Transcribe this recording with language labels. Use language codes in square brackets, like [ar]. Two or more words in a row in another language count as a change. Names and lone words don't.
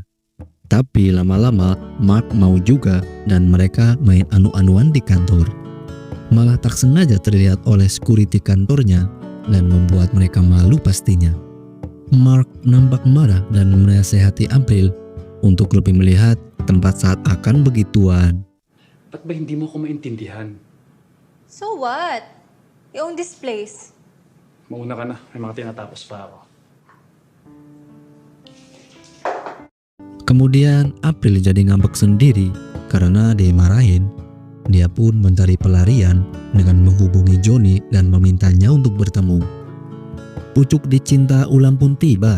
[id] Tapi lama-lama Mark mau juga dan mereka main anu-anuan di kantor. Malah tak sengaja terlihat oleh security kantornya dan membuat mereka malu pastinya. Mark nampak marah dan menasehati April untuk lebih melihat tempat saat akan begituan. [tl] Ba't ba hindi mo ko maintindihan? [en] So what? You own this place. [tl] Mauna ka na, may mga tinatapos pa ako. [id] Kemudian April jadi ngambek sendiri karena dimarahin. Dia pun mencari pelarian dengan menghubungi Johnny dan memintanya untuk bertemu. Pucuk dicinta ulang pun tiba.